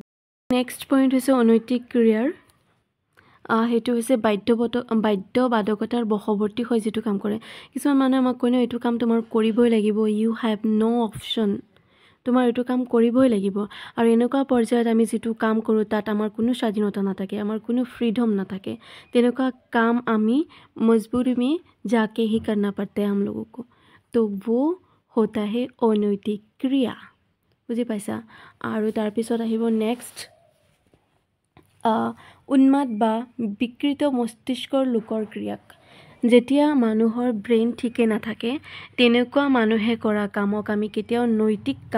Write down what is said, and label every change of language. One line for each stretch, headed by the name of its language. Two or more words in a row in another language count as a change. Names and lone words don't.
English: next point
Assamese: হৈছে অনৈতিক ক্ৰিয়াৰ সেইটো হৈছে বাধ্যবাধকতাৰ বশৱৰ্তী হৈ যিটো কাম কৰে কিছুমান মানুহে আমাক কয় ন এইটো কাম তোমাৰ কৰিবই লাগিব
English: you have no option
Assamese: তোমাৰ এইটো কাম কৰিবই লাগিব আৰু এনেকুৱা পৰ্যায়ত আমি যিটো কাম কৰোঁ তাত আমাৰ কোনো স্বাধীনতা নাথাকে আমাৰ কোনো ফ্ৰীডম নাথাকে তেনেকুৱা কাম আমি মজবুৰি
Hindi: में जाके ही करना पड़ता है हम लोगों को तो वो होता है
Assamese: অনৈতিক ক্ৰিয়া বুজি পাইছা আৰু তাৰপিছত আহিব নেক্সট উন্মাদ বা বিকৃত মস্তিষ্কৰ লোকৰ ক্ৰিয়াক যেতিয়া মানুহৰ ব্ৰেইন ঠিকে নাথাকে তেনেকুৱা মানুহে কৰা কামক আমি কেতিয়াও নৈতিক কাম